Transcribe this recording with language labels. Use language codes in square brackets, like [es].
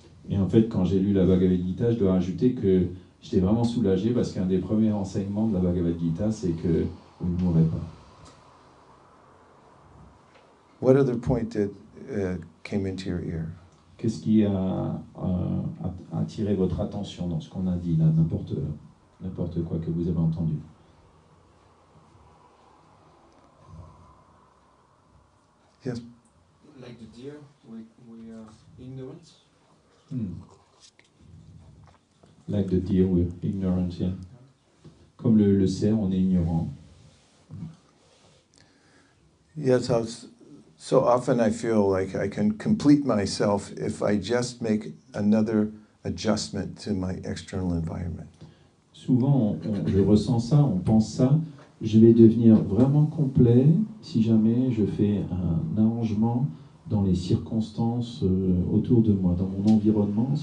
[fr] Et en fait, quand j'ai lu la Bhagavad Gita, je dois ajouter que j'étais vraiment soulagé parce qu'un des premiers enseignements de la Bhagavad Gita, c'est que vous ne mourrez pas. [en] What other point came into your ear? [fr] Qu'est-ce qui a attiré votre attention dans ce qu'on a dit là, n'importe quoi que vous avez entendu? [en] Yes. Like the deer, we are ignorant. Like the deer, we're ignorant, yeah. [fr] Comme le cerf, on est ignorant. [en] Yes, so often I feel like I can complete myself if I just make another adjustment to my external environment. [fr] Souvent, je ressens ça, on pense ça. Je vais devenir vraiment complet si jamais je fais un arrangement dans les circonstances autour de moi, dans mon environnement.